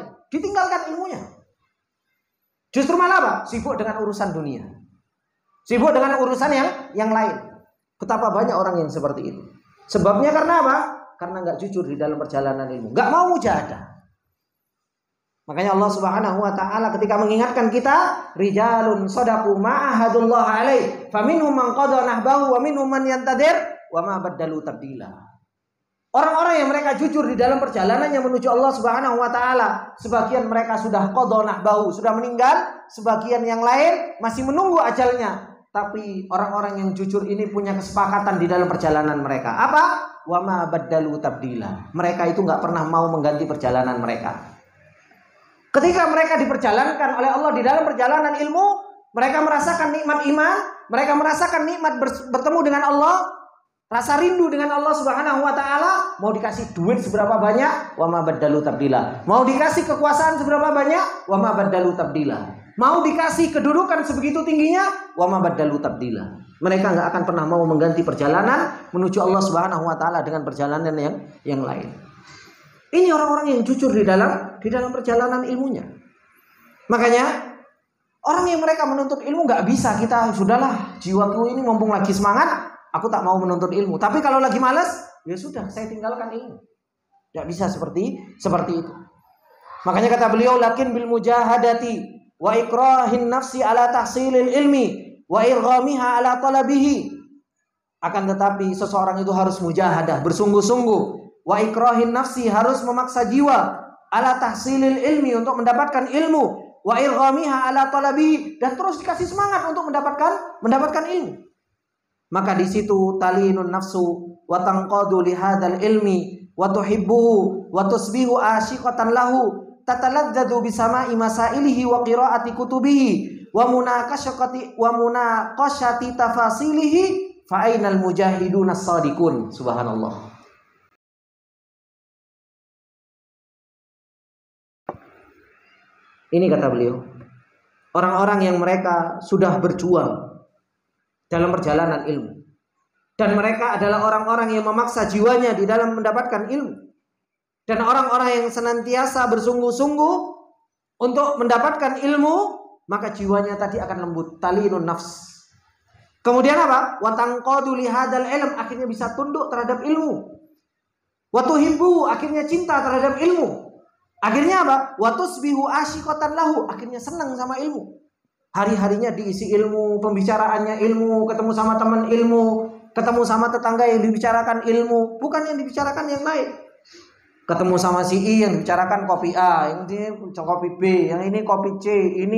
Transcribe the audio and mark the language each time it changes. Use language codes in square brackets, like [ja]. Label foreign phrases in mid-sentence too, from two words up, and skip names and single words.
[id] Ditinggalkan ilmunya. Justru malah apa? Sibuk dengan urusan dunia. Sibuk dengan urusan yang lain. Betapa banyak orang yang seperti itu. Sebabnya karena apa? Karena nggak jujur di dalam perjalanan ilmu, nggak mau mujahadah. Makanya Allah [ar] سبحانه وتعالى [id] ketika mengingatkan kita, [ar] رجال صدقوا ما عاهدوا الله عليه فمنهم من قضى نحبه ومنهم من ينتظر وما بدلوا تبديلا. [id] Orang-orang yang mereka jujur di dalam perjalanannya menuju Allah [ar] سبحانه وتعالى, [id] sebagian mereka sudah [ar] قضى نحبه, [id] sudah meninggal, sebagian yang lain masih menunggu ajalnya. Tapi orang-orang yang jujur ini punya kesepakatan di dalam perjalanan mereka. Apa? [ar] وما بدلوا تبديلا. [id] Mereka itu nggak pernah mau mengganti perjalanan mereka. Ketika mereka diperjalankan oleh Allah di dalam perjalanan ilmu, mereka merasakan nikmat iman, mereka merasakan nikmat bertemu dengan Allah, rasa rindu dengan Allah [ar] سبحانه وتعالى. [id] Mau dikasih duit seberapa banyak, [ar] وما بدلوا تبديلا. [id] Mau dikasih kekuasaan seberapa banyak, [ar] وما بدلوا تبديلا. [id] Mau dikasih kedudukan sebegitu tingginya, [ar] وما بدلوا تبديلا. [id] Mereka enggak akan pernah mau mengganti perjalanan menuju Allah [ar] سبحانه وتعالى [id] dengan perjalanan yang lain. Ini orang-orang yang jujur di dalam perjalanan ilmunya. Makanya orang yang mereka menuntut ilmu nggak bisa kita sudahlah, jiwaku ini mumpung lagi semangat, aku tak mau menuntut ilmu. Tapi kalau lagi malas, ya sudah, saya tinggalkan ilmu. Nggak bisa seperti itu. Makanya kata beliau, [ar] لكن بالمجاهدة وإكراه النفس على تحصيل العلم وإرغامها على طلبه. [id] Akan tetapi seseorang itu harus mujahadah, bersungguh-sungguh. [ar] وإكراه النفس, [id] harus memaksa jiwa [ar] على تحصيل العلم, [id] untuk mendapatkan ilmu. [ar] وإرغامها على طلبه, [id] dan terus dikasih semangat untuk mendapatkan ilmu. Maka di situ [ar] تلين النفس وتنقاد لهذا العلم وتحبه وتصبح عاشقة له تتلذذ بسماع مسائله وقراءة كتبه ومناقشة تفاصيله فأين المجاهدون الصادقون سبحان الله. [id] Ini kata beliau, orang-orang yang mereka sudah berjuang dalam perjalanan ilmu, dan mereka adalah orang-orang yang memaksa jiwanya di dalam mendapatkan ilmu, dan orang-orang yang senantiasa bersungguh-sungguh untuk mendapatkan ilmu, maka jiwanya tadi akan lembut, [ar] تلين النفس. [id] Kemudian apa? [ar] وتنقاد لهذا العلم, [id] akhirnya bisa tunduk terhadap ilmu. [ar] وتحب, [id] akhirnya cinta terhadap ilmu. Akhirnya apa? [ar] وتصبح عاشقة له, [id] akhirnya senang sama ilmu. Hari-harinya diisi ilmu, pembicaraannya ilmu, ketemu sama teman ilmu, ketemu sama tetangga yang dibicarakan ilmu, bukan yang dibicarakan yang lain. Ketemu sama si I yang dibicarakan kopi A, yang ini kopi B, yang ini kopi C, ini.